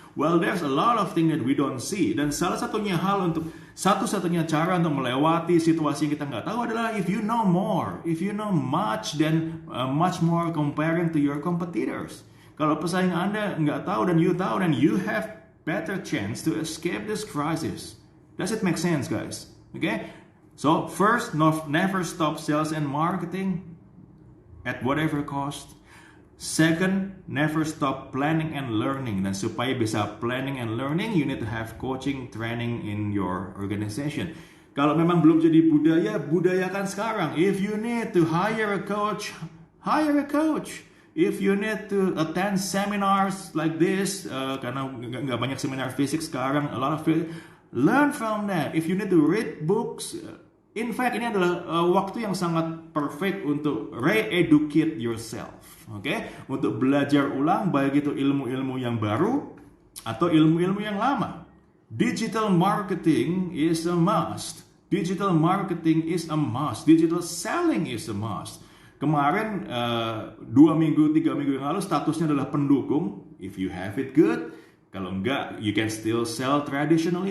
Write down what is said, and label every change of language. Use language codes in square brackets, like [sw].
[en] Well, there's a lot of things that we don't see. [id] Dan satu-satunya cara untuk melewati situasi yang kita nggak tahu adalah [en] if you know more. If you know much, then much more comparing to your competitors. [id] Kalau pesaing Anda nggak tahu dan [en] you have better chance to escape this crisis. Does it make sense, guys? Okay? So, first, never stop sales and marketing at whatever cost. Second, never stop planning and learning. [id] Dan supaya bisa [en] planning and learning, you need to have coaching, training in your organization. [id] Kalau memang belum jadi budaya, budayakan sekarang. [en] If you need to hire a coach, hire a coach. If you need to attend seminars like this, [id] karena nggak banyak seminar fisik sekarang, [en] a lot of learn from that. If you need to read books, in fact [id] ini adalah waktu yang sangat [en] perfect untuk re-educate yourself, okay? [id] Untuk belajar ulang baik itu ilmu-ilmu yang baru atau ilmu-ilmu yang lama. [en] Digital marketing is a must. Digital marketing is a must. Digital selling is a must. [id] Kemarin 2 minggu, 3 minggu yang lalu statusnya adalah pendukung. [en] If you have it good. [id] Kalau enggak, [en] you can still sell traditionally.